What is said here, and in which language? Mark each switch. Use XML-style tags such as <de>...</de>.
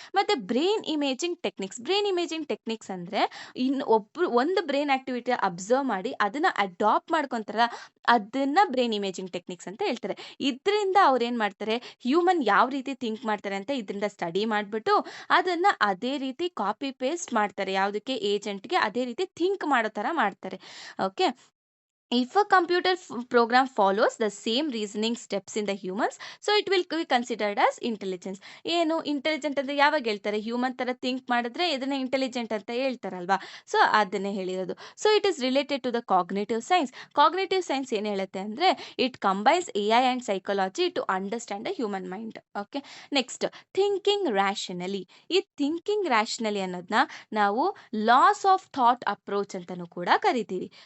<kn>ಮತ್ತೆ brain imaging techniques ಅಂದ್ರೆ ಒಂದು ಬ್ರೈನ್ ಆಕ್ಟಿವಿಟಿ ಅಬ್ಸರ್ವ್ ಮಾಡಿ ಅದನ್ನ ಅಡಾಪ್ಟ್ ಮಾಡ್ಕೊಂತಾರ, ಅದನ್ನ ಬ್ರೈನ್ ಇಮೇಜಿಂಗ್ ಟೆಕ್ನಿಕ್ಸ್ ಅಂತ ಹೇಳ್ತಾರೆ. ಇದರಿಂದ ಅವ್ರೇನ್ ಮಾಡ್ತಾರೆ, ಹ್ಯೂಮನ್ ಯಾವ ರೀತಿ ಥಿಂಕ್ ಮಾಡ್ತಾರೆ ಅಂತ ಇದರಿಂದ ಸ್ಟಡಿ ಮಾಡ್ಬಿಟ್ಟು ಅದನ್ನ ಅದೇ ರೀತಿ ಕಾಪಿ ಪೇಸ್ಟ್ ಮಾಡ್ತಾರೆ. ಯಾವುದಕ್ಕೆ? ಏಜೆಂಟ್‌ಗೆ ಅದೇ ರೀತಿ ಥಿಂಕ್ ಮಾಡೋ ತರ ಮಾಡ್ತಾರೆ. Okay.</kn> <en>if a computer program follows the same reasoning steps in the humans, so it will be considered as intelligence.</en> <kn>ಏನು ಇಂಟೆಲಿಜೆಂಟ್ ಅಂದ್ರೆ ಯಾವಾಗ ಹೇಳ್ತಾರೆ, ಹ್ಯೂಮನ್ ತರ ಥಿಂಕ್ ಮಾಡಿದ್ರೆ ಇದನ್ನ ಇಂಟೆಲಿಜೆಂಟ್ ಅಂತ ಹೇಳ್ತಾರಲ್ವಾ.</kn> <en>so</en> <kn>ಅದನ್ನೇ ಹೇಳಿರೋದು.</kn> <en>So it is related to the cognitive science. Cognitive science</en> <kn>ಏನ್ ಹೇಳುತ್ತೆ ಅಂದ್ರೆ</kn> <en>It combines AI and psychology to understand the human mind.</en> <kn>Okay, next thinking ರ್ಯಾಷನಲಿ. ಈ ಥಿಂಕಿಂಗ್ ರ್ಯಾಷನಲಿ ಅನ್ನೋದನ್ನ ನಾವು ಲಾಸ್ ಆಫ್ ಥಾಟ್ ಅಪ್ರೋಚ್ ಅಂತಾನೂ ಕೂಡ ಕರಿತೀವಿ.</kn>